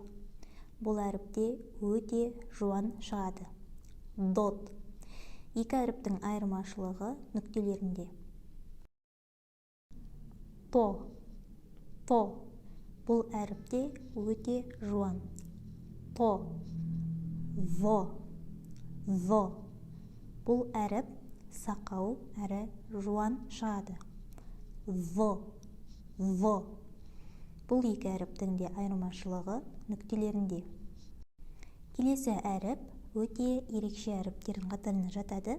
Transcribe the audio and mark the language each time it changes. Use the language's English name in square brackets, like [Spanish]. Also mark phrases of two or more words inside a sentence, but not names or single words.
[Kazakh] Бұл әріпте өте жуан шығады. Дот. Екі әріптің айырмашылығы нүктелерінде. То. То. Бұл әріпте өте жуан. То. Во. Во. Бұл әріп сақау әрі жуан шығады. В. Бұл екі әріптің де айырмашылығы нүктелерінде. Келесі әріп өте ерекше әріптердің қатарына жатады.